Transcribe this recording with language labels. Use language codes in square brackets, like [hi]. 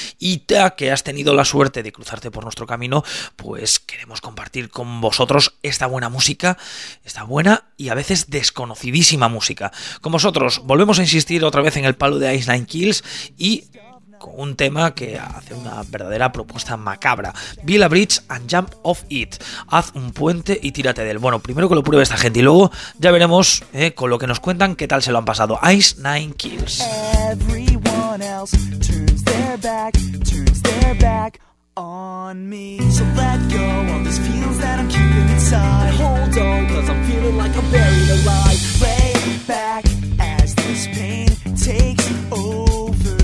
[es] Y ya que has tenido la suerte de cruzarte por nuestro camino, pues queremos compartir con vosotros esta buena música, esta buena y a veces desconocidísima música. Con vosotros, volvemos a insistir otra vez en el palo de Ice Nine Kills y con un tema que hace una verdadera propuesta macabra. [en] Build a bridge and jump off it. [es] Haz un puente y tírate de él. Bueno, primero que lo pruebe esta gente y luego ya veremos con lo que nos cuentan qué tal se lo han pasado. [en] Ice Nine Kills. Everyone else turns their back on me. So let go of these feelings that I'm keeping inside. Hold on, cause I'm feeling like I'm buried alive. Lay back as this pain takes over.